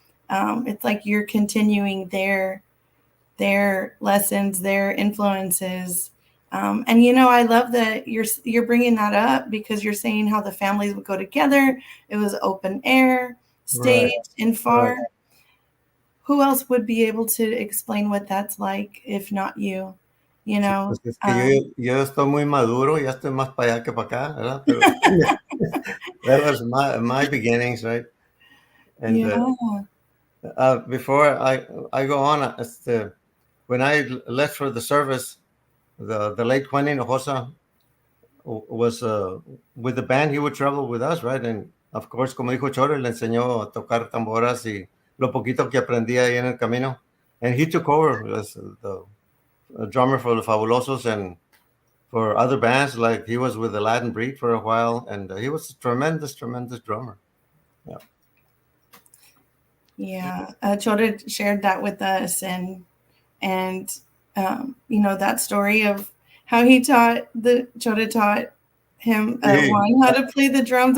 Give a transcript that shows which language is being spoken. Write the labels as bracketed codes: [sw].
[en] It's like you're continuing their lessons, their influences. And I love that you're bringing that up because you're saying how the families would go together. It was open air, stage in FAR. Right. Who else would be able to explain what that's like if not you? [es] Pues es que yo estoy muy maduro, ya estoy más para allá que para acá, ¿verdad? Pero [en] that was my beginnings, right? And before I go on, when I left for the service, the late Juan Hinojosa was with the band. He would travel with us, right? And of course, [es] como dijo Chore, le enseñó a tocar tamboras y lo poquito que aprendía ahí en el camino. [en] And he took over as the drummer for the Fabulosos and for other bands. Like he was with the Latin Breed for a while, and he was a tremendous drummer. Yeah, Chore shared that with us, and that story of how Chore taught him Juan how to play the drums.